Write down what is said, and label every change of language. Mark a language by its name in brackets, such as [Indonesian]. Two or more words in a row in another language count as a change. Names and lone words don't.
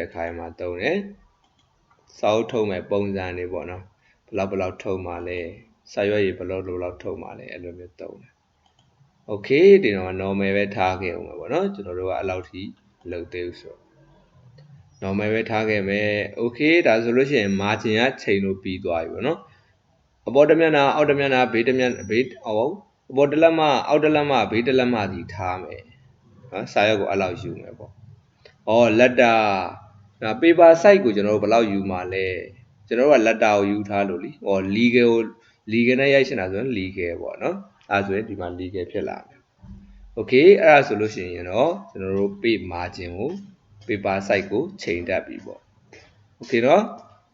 [Burmese] အခါမှာသုံးတယ်စာအုပ်ထုတ်မဲ့ပုံစံတွေပေါ့နော်ဘလောက်ထုတ်မှာလဲစာရွက်ရေဘလောက်ထုတ်မှာလဲအဲ့လိုမျိုးသုံးတယ် okay ဒီတော့ normal ပဲထားခဲ့အောင်ပဲပေါ့နော်ကျွန်တော်တို့ကအဲ့လောက်ထိလုပ်သေးဘူးဆို normal ပဲထားခဲ့မယ် okay ဒါဆိုလို့ရှိရင် margin ကချိန်လို့ပြီးသွားပြီပေါ့နော်အပေါ်တစ်မျက်နှာအောက် တစ်မျက်နှာဘေးတစ်မျက်ဘေးအပေါ်တစ်လက်မအောက်တစ်လက်မဘေးတစ်လက်မစီထားမယ်နော်စာရွက်ကိုအဲ့လောက်ယူမယ်ပေါ့ [English] letter paper size [Burmese] ကိုကျွန်တော်တို့ဘယ်လောက်ယူမှာလဲကျွန်တော်တို့က letter ကိုယူထားလို့လी legal နဲ့ရိုက်ရှင်တာဆိုရင် legal ပေါ့နော်အဲ့ဆိုရင်ဒီမှာ legal ဖြစ်လာမယ် okay အဲ့ဒါဆိုလို့ရှိရင်တော့ကျွန်တော်တို့ [English] page margin [Burmese] ကို [English] paper size [Burmese] ကိုချိန်တတ်ပြီပေါ့ okay နော်